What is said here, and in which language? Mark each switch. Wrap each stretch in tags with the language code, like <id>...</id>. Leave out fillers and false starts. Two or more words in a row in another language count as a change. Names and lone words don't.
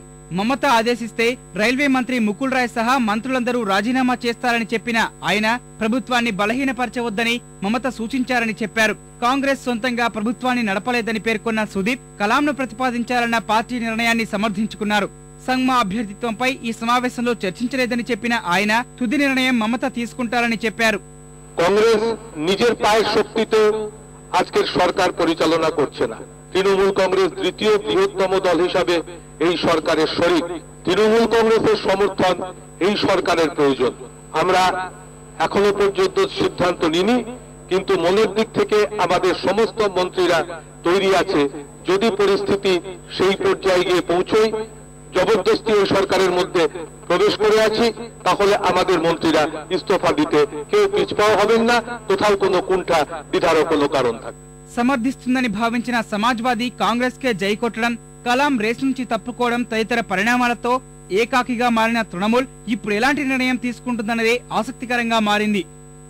<te>మమత ఆదేశిస్తే రైల్వే మంత్రి ముకుల్ రాయ్ సహా మంత్రులందరూ రాజీనామా చేస్తారని చెప్పిన ఆయన ప్రభుత్వాన్ని బలహీనపరచవద్దని మమత సూచించారని చెప్పారు. కాంగ్రెస్ సొంతంగా ప్రభుత్వాన్ని నడపలేదని పేర్కొన్న సుదీప్ కలాంను ప్రతిపాదించాలన్న పార్టీ నిర్ణయాన్ని సమర్థించుకున్నారు. సంగ్మా అభ్యర్థిత్వంపై ఈ సమావేశంలో చర్చించలేదని చెప్పిన ఆయన తుది నిర్ణయం మమత తీసుకుంటారని చెప్పారు.</te> <bn>కాంగ్రెస్ নিজের পায়ের শক্তিতে আজকের সরকার পরিচালনা করছে না। তৃণমূল কংগ্রেস দ্বিতীয় বৃহত্তম দল হিসাবে এই সরকারের শরিক। তৃণমূল কংগ্রেসের সমর্থন এই সরকারের প্রয়োজন। আমরা এখনো পর্যন্ত সিদ্ধান্ত নিইনি, কিন্তু মনের দিক থেকে আমাদের সমস্ত মন্ত্রীরা তৈরি আছে। যদি পরিস্থিতি সেই পর্যায়ে গিয়ে পৌঁছয়, জবরদস্তি ওই সরকারের মধ্যে প্রবেশ করে আছি, তাহলে আমাদের মন্ত্রীরা ইস্তফা দিতে কেউ পিছপা হবেন না, কোথাও কোনো কুণ্ঠা দ্বিধারও কোনো কারণ থাকবে।</bn> <te>సమర్థిస్తుందని భావించిన సమాజ్వాదీ కాంగ్రెస్ కే జై కొట్టడం, కలాం రేసు నుంచి తప్పుకోవడం తదితర పరిణామాలతో ఏకాకిగా మారిన తృణమూల్ ఇప్పుడు ఎలాంటి నిర్ణయం తీసుకుంటుందన్నదే ఆసక్తికరంగా మారింది.</te>